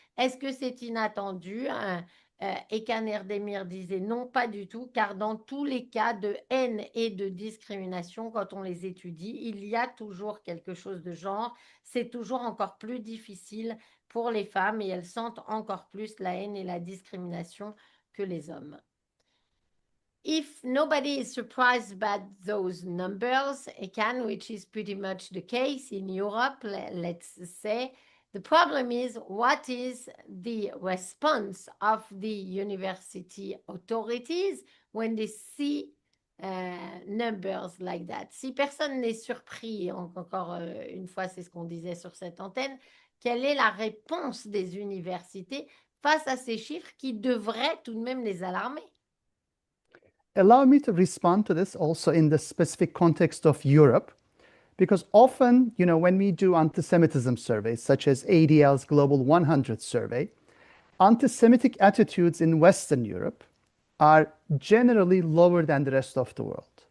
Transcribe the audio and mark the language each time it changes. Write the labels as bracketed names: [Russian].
[French] Est-ce que c'est inattendu? Aykan Erdemir disait non, pas du tout, car dans tous les cas de haine et de discrimination, quand on les étudie, il y a toujours quelque chose de genre. C'est toujours encore plus difficile pour les femmes et elles sentent encore plus la haine et la discrimination que les hommes. [English] If nobody is surprised by those numbers, again, which is pretty much the case in Europe, let's say, the problem is what is the response of the university authorities when they see numbers like that. [French] Si personne n'est surpris, encore une fois, c'est ce qu'on disait sur cette antenne, quelle est la réponse des universités face à ces chiffres qui devraient tout de même les alarmer? [English] Allow me to respond to this also in the specific context of Europe, because often, when we do anti-Semitism surveys, such as ADL's Global 100 survey, anti-Semitic attitudes in Western Europe are generally lower than the rest of the world.